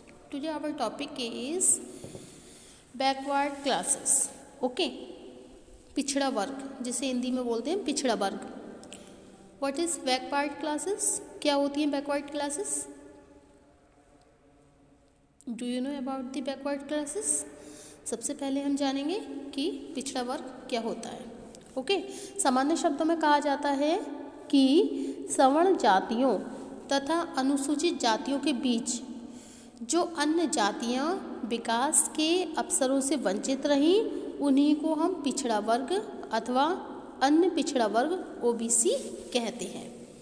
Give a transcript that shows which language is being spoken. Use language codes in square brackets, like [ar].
[en] Today our topic is backward classes. [hi] Okay, पिछड़ा वर्ग जिसे हिंदी में बोलते हैं पिछड़ा वर्ग. [en] What is backward classes? [hi] क्या होती हैं backward classes? [en] Do you know about the backward classes? [hi] सबसे पहले हम जानेंगे कि पिछड़ा वर्ग क्या होता है. ओके, सामान्य शब्दों में कहा जाता है कि सवर्ण जातियों तथा अनुसूचित जातियों के बीच जो अन्य जातियां विकास के अवसरों से वंचित रहीं उन्हीं को हम पिछड़ा वर्ग अथवा अन्य पिछड़ा वर्ग ओबीसी कहते हैं.